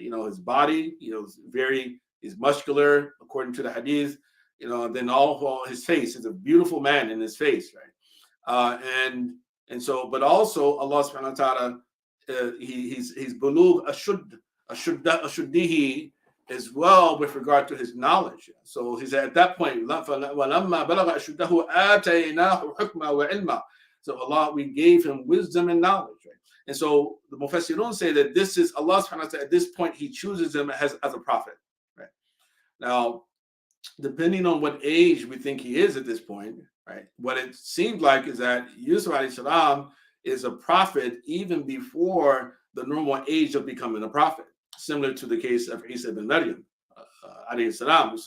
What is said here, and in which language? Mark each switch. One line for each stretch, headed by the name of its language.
English: His body, he's muscular according to the hadith, and then all his face is a beautiful man in his face, right? And so, but also Allah subhanahu wa ta'ala, he's bulugh ashuddihi as well with regard to his knowledge. So he's at that point,
Arabic: وَلَمَّا بَلَغَ أَشُدَّهُ آتَيْنَاهُ حُكْمًا وَعِلْمًا.
English: So Allah, we gave him wisdom and knowledge, right? And so the Mufassirun say that this is Allah subhanahu wa ta'ala, at this point, he chooses him as a prophet, right? Now, depending on what age we think he is at this point, right? What it seems like is that Yusuf alayhi salam is a prophet even before the normal age of becoming a prophet, similar to the case of Isa ibn Maryam alayhi salam.